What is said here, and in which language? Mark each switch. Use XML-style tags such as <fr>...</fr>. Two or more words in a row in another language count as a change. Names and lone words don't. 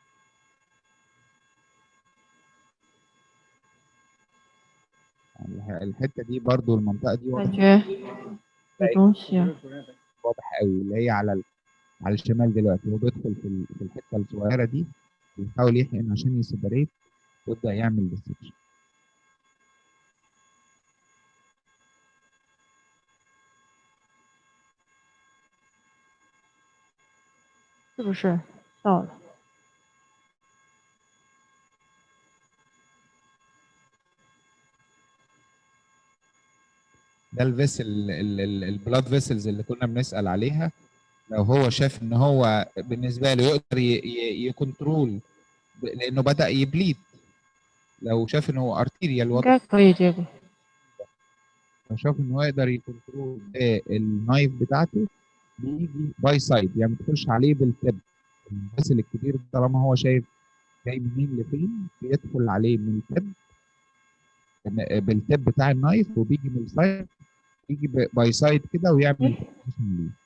<ar>الحته دي برضو المنطقه دي واضح قوي اللي هي على الشمال دلوقتي. هو بيدخل في الحته الصغيره دي بيحاول يحقن عشان يسيبريت ويبدا يعمل ديسكشن.</ar> <zh>是不是到了？</zh> <ar>ده</ar> <en>the vessel the blood vessels</en> <ar>اللي كنا بنسال عليها. لو هو شاف ان هو بالنسبه له يقدر يكنترول لانه بدا يبليد. لو شاف ان هو ارتيريال</ar> <zh>应该可以这个。</zh> <ar>لو شاف ان هو يقدر يكنترول النايف بتاعته بيجي</ar> <en>by side,</en> <ar>يعني بتخش عليه بالتب. الفيسل الكبير طالما هو شايف جاي منين لفين بيدخل عليه من التب بالتب بتاع النايف، وبيجي من السايد يجي</ar> <en>by side</en> <ar>كده ويعمل ليه.</ar>